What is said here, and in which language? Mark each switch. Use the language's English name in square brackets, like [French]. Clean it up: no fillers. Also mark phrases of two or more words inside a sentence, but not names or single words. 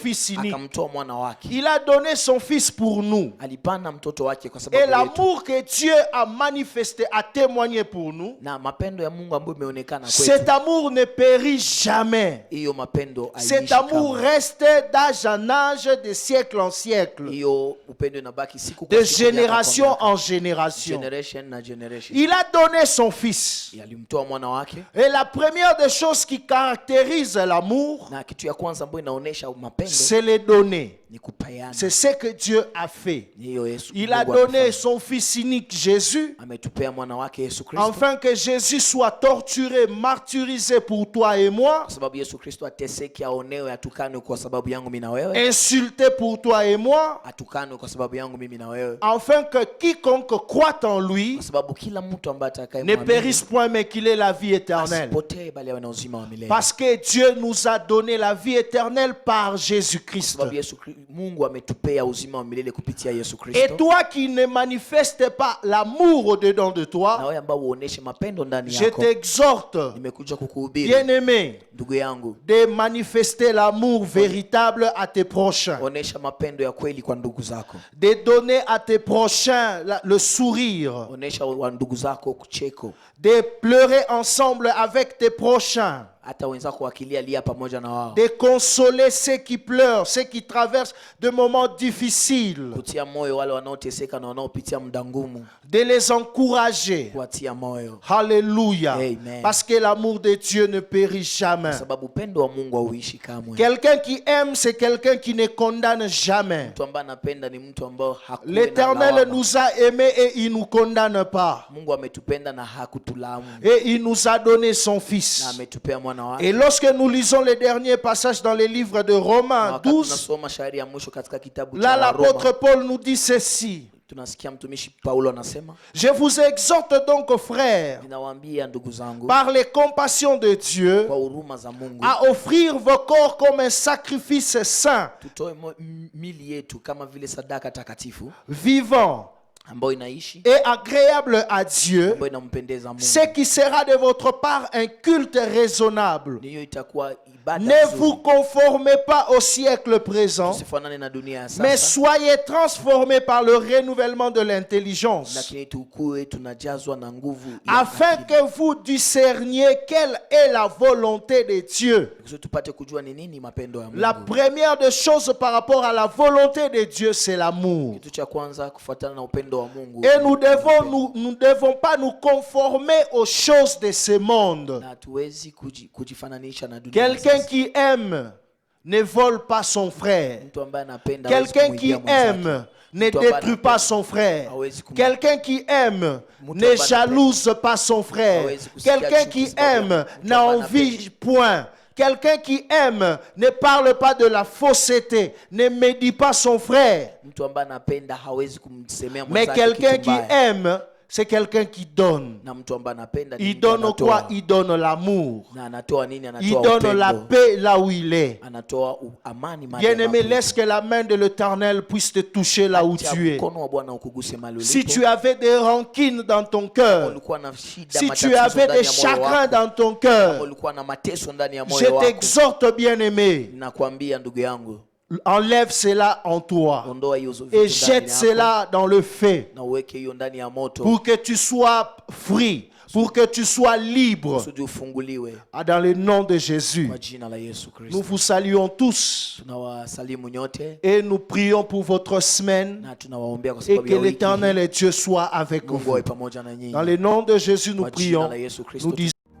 [French] Fils unique. [Swahili] akamtoa mwana wake. [French] Il a donné son Fils pour nous. [Swahili] Alipana mtoto wake kwa [French] Et [Swahili] sababu yetu. [French] l'amour que Dieu a manifesté, a témoigné pour nous, [Swahili] Na mapendo ya Mungu ambayo imeonekana [French] Cet [Swahili] kwetu. [French] amour ne périt jamais. [Swahili] Hiyo mapendo [French] Cet [Swahili] haiishi [French] amour [Swahili] kamwe. [French] reste d'âge en âge, de siècle en siècle, [Swahili] Hiyo upendo inabaki siku kwa [French] de [Swahili] siku, miaka kwa [French] génération [Swahili] miaka. [French] en génération. [Swahili] Generation na generation. [French] Il a donné son fils. [Swahili] Alimtoa mwana wake, [French] Et la première des choses qui caractérise l'amour, [Swahili] na kitu ya kwanza ambayo inaonesha mapendo [French] c'est les donner. [Swahili] ni kupeana. [French] C'est ce que Dieu a fait. [Swahili] Ni hiyo Yesu. [French] Il a [Swahili] Mungu [French] donné [Swahili] amefanya. [French] son fils unique Jésus, [Swahili] Ametupea mwana wake Yesu Kristo, [French] afin que Jésus soit torturé, martyrisé pour toi et moi, [Swahili] kwa sababu Yesu Kristo ateseke, aonewe, atukanwe kwa sababu yangu mimi na wewe, [French] insulté pour toi et moi, [Swahili] atukanwe kwa sababu yangu mimi na wewe, [French] afin que quiconque croit en lui [Swahili] kwa sababu kila mtu ambaye [French] ne [Swahili] atakayemwamini [French] périsse point, mais qu'il ait la vie éternelle. [Swahili] asipotee bali awe na uzima wa milele. [French] Parce que Dieu nous a donné la vie éternelle par Jésus-Christ. [Swahili] Sababu Mungu ametupea uzima wa milele kupitia Yesu [French] Et [Swahili] Kristo. [French] toi qui ne manifestes pas l'amour au-dedans de [Swahili] Na [French] toi, [Swahili] wewe ambao uoneshe mapendo ndani [French] je [Swahili] yako, [French] t'exhorte, [Swahili] nimekuja kukuhubiri [French] bien-aimé, [Swahili] ndugu yangu, [French] de manifester l'amour véritable à tes prochains, [Swahili] onesha mapendo ya kweli kwa ndugu zako, [French] de donner à tes prochains le sourire, [Swahili] onesha wa ndugu zako kucheko, [French] de pleurer ensemble avec tes prochains, [Swahili] hata wenzako wakilia lia pamoja na wao, [French] de consoler ceux qui pleurent, ceux qui traversent de moments difficiles, [Swahili] kutia moyo wale wanaoteseka na wanaopitia muda ngumu, [French] de les encourager. [Swahili] kuwatia moyo, [French] Alléluia. [Swahili] Amen. [French] Parce que l'amour de Dieu ne périt jamais. [Swahili] sababu upendo wa Mungu hauishi kamwe. [French] Quelqu'un qui aime, c'est quelqu'un qui ne condamne jamais. [Swahili] Mtu ambaye anapenda ni mtu ambao hakuwa na [French] L'Éternel [Swahili] lawama. [French] nous a aimés et il ne nous condamne pas. [Swahili] Mungu ametupenda na hakutulamu, [French] Et il nous a donné son [Swahili] na [French] Fils. [Swahili] ametupea mwana wake. [French] Et lorsque nous lisons les derniers passages dans les livres de [Swahili] Na [French] Romains [Swahili] wakati [French] 12, [Swahili] tunasoma shairi ya mwisho katika kitabu [French] là [Swahili] cha [French] l'apôtre [Swahili] Roma, [French] Paul nous dit ceci. [Swahili] tunasikia mtumishi Paulo anasema, [French] Je vous exhorte donc, frères, [Swahili] ninawaambia ndugu zangu [French] par les compassions de Dieu, [Swahili] kwa huruma za Mungu, [French] à offrir vos corps comme un sacrifice saint, [Swahili] tutoe mili yetu kama vile sadaka takatifu [French] vivant [Swahili] ambayo inaishi, [French] et agréable à Dieu, [Swahili] ambayo inampendeza Mungu. [French] ce qui sera de votre part un culte raisonnable. [Swahili] Hiyo itakuwa ibada [French] Ne [Swahili] nzuri. [French] vous conformez pas au siècle présent, [Swahili] Tusifanane na dunia ya [French] mais [Swahili] sasa, [French] soyez transformés par le renouvellement de l'intelligence, [Swahili] lakini tukue tunajazwa na nguvu ya [French] afin [Swahili] akili. [French] que vous discerniez quelle est la volonté de Dieu. [Swahili] Kusudi tupate kujua ni nini mapendo ya Mungu. [French] La première des choses par rapport à la volonté de Dieu, c'est l'amour. [Swahili] Kitu cha kwanza kufuatana na upendo wa Mungu. [French] Et nous devons pas nous conformer aux choses de ce monde. [Swahili] Na hatuwezi kujifananisha na dunia. [French] Quelqu'un qui aime ne vole pas son frère. [Swahili] Mtu ambaye anapenda [French] Quelqu'un qui aime ne détruit pas son frère. Quelqu'un qui aime ne jalouse pas son frère. Quelqu'un qui aime n'envie point. Quelqu'un qui aime ne parle pas de la fausseté, ne médit pas son frère. [Swahili] Mtu ambaye anapenda hawezi kumsemea [French] Mais [Swahili] mwenzake [French] quelqu'un [Swahili] kitu [French] qui [Swahili] mbaya. [French] aime, c'est quelqu'un qui donne. [Swahili] Na mtu ambaye anapenda ni [French] Il [Swahili] mtu [French] donne [Swahili] anatoa. [French] quoi? Il donne l'amour. [Swahili] Na anatoa nini? [French] Il [Swahili] Anatoa [French] donne la [Swahili] upendo. [French] paix là où il est. [Swahili] Anatoa amani mahali [French] Bien-aimé, [Swahili] ambapo [French] laisse que la main de l'Éternel puisse te toucher là où [Swahili] Acha [French] tu es. [Swahili] mkono wa Bwana ukuguse mahali [French] Si [Swahili] ulipo. [French] tu avais des rancines dans ton cœur, [Swahili] Ulikuwa na shida, [French] si [Swahili] matatizo [French] tu avais [Swahili] ndani [French] des [Swahili] ya moyo [French] chagrins [Swahili] wako, [French] dans ton [Swahili] kama [French] cœur, [Swahili] ulikuwa na mateso ndani ya [French] je [Swahili] moyo wako, [French] t'exhorte, bien-aimé, [Swahili] nakwambia ndugu yangu, [French] enlève cela en toi [Swahili] ondoa hiyo vitu [French] et [Swahili] ndani [French] jette [Swahili] yako [French] cela dans le feu [Swahili] na uweke hiyo ndani ya moto [French] pour que tu sois free, pour que tu sois libre. [Swahili] kusudi ufunguliwe [French] Dans le nom de Jésus, [Swahili] kwa jina la Yesu [French] nous [Swahili] Kristo. [French] vous saluons tous [Swahili] Tunawasalimu nyote [French] et nous prions pour votre semaine [Swahili] na tunawaombea kwa [French] et [Swahili] sababu [French] que [Swahili] ya wiki [French] l'Éternel [Swahili] hii. [French] et Dieu soient avec [Swahili] Mungu [French] vous. [Swahili] awe pamoja na nyinyi [French] Dans le nom de Jésus, nous [Swahili] kwa jina [French] prions. [Swahili] la Yesu Kristo. [French] Nous disons